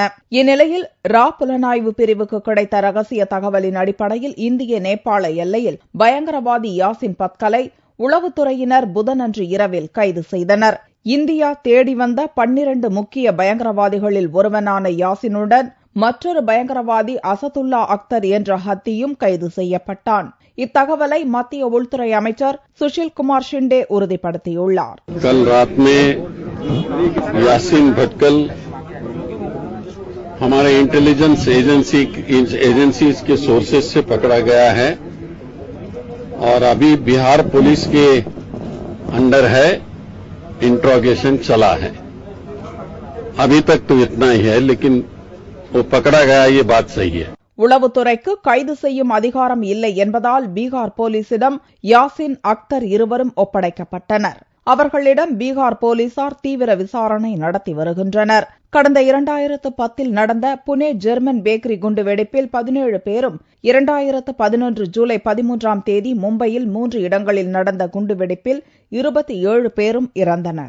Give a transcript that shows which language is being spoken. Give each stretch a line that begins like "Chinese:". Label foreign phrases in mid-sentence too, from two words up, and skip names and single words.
Tamil: இந்நிலையில் புலனாய்வு பிரிவுக்கு கிடைத்த ரகசிய தகவலின் அடிப்படையில் இந்திய நேபாள எல்லையில் பயங்கரவாதி யாசின் பத்கலை உளவுத்துறையினர் புதனன்று இரவில் கைது செய்தனர். இந்தியா தேடி வந்த 12 முக்கிய பயங்கரவாதிகளில் ஒருவனான யாசினுடன் மற்றொரு பயங்கரவாதி அசதுல்லா அக்தர் என்ற ஹத்தியும் கைது செய்யப்பட்டான். இத்தகவலை மத்திய உள்துறை அமைச்சர் சுஷில் குமார் ஷிண்டே உறுதிப்படுத்தியுள்ளார்.
Hindi: कल रात में यासीन भटकल हमारे
English: intelligence agencies
Hindi: के सोर्सेज से पकड़ा गया है और अभी बिहार पुलिस के अंडर है, इंट्रोगेशन चला है. अभी तक तो इतना ही है, लेकिन वो पकड़ा गया ये बात सही है.
Tamil: உளவுத்துறைக்கு கைது செய்யும் அதிகாரம் இல்லை என்பதால் பீகார் போலீசிடம் யாசின் அக்தர் இருவரும் ஒப்படைக்கப்பட்டனர். அவர்களிடம் பீகார் போலீசார் தீவிர விசாரணை நடத்தி வருகின்றனர். கடந்த 2010 நடந்த புனே ஜெர்மன் பேக்கரி குண்டுவெடிப்பில் 17 பேரும் 2011 ஜூலை 13ஆம் தேதி மும்பையில் 3 இடங்களில் நடந்த குண்டுவெடிப்பில் 27 பேரும் இறந்தனர்.